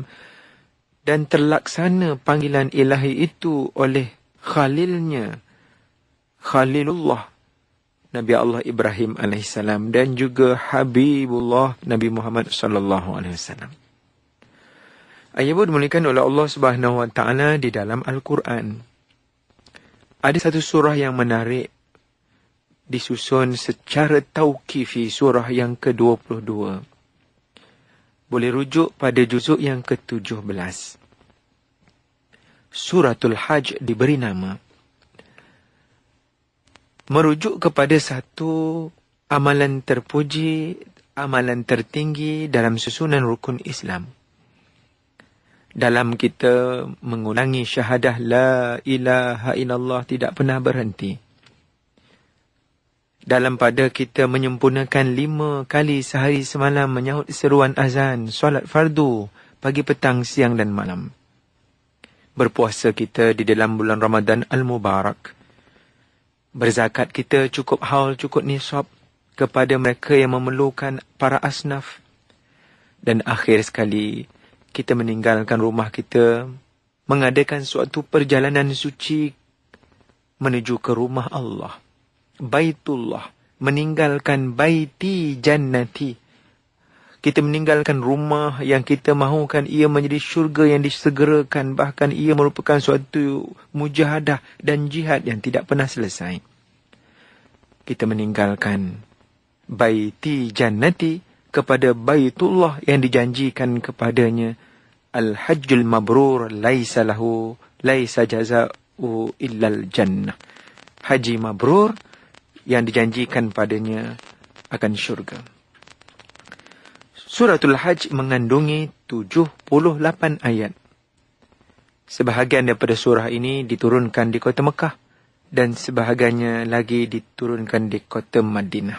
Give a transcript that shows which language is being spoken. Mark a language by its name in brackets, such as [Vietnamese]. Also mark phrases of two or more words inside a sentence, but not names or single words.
[Malay] Dan terlaksana panggilan ilahi itu oleh Khalilnya, Khalilullah, Nabi Allah Ibrahim AS, dan juga Habibullah Nabi Muhammad SAW. Ayat dimuliakan oleh Allah [Arabic] سبحانه وتعالى [Malay] di dalam Al-Quran. Ada satu surah yang menarik, disusun secara tauqifi, surah yang ke-22. Boleh rujuk pada juzuk yang ke-17. Suratul Hajj diberi nama merujuk kepada satu amalan terpuji, amalan tertinggi dalam susunan rukun Islam. Dalam kita mengulangi syahadah [Arabic] لا إله إلا الله [Malay] tidak pernah berhenti. Dalam pada kita menyempurnakan 5 kali sehari semalam menyahut seruan azan, solat fardu, pagi, petang, siang dan malam. Berpuasa kita di dalam bulan Ramadan Al-Mubarak. Berzakat kita cukup haul, cukup nisab kepada mereka yang memerlukan, para asnaf. Dan akhir sekali, kita meninggalkan rumah kita mengadakan suatu perjalanan suci menuju ke rumah Allah, Baitullah, meninggalkan [Arabic] بيتي جنتي. [Malay] Kita meninggalkan rumah yang kita mahukan ia menjadi syurga yang disegerakan, bahkan ia merupakan suatu mujahadah dan jihad yang tidak pernah selesai. Kita meninggalkan [Arabic] بيتي جنتي [Malay] kepada Baitullah yang dijanjikan kepadanya [Arabic] الحج المبرور ليس جزاء إلا الجنة. [Malay] Haji mabrur yang dijanjikan padanya akan syurga. Suratul Hajj mengandungi 78 ayat. Sebahagian daripada surah ini diturunkan di kota Mekah dan sebahagiannya lagi diturunkan di kota Madinah.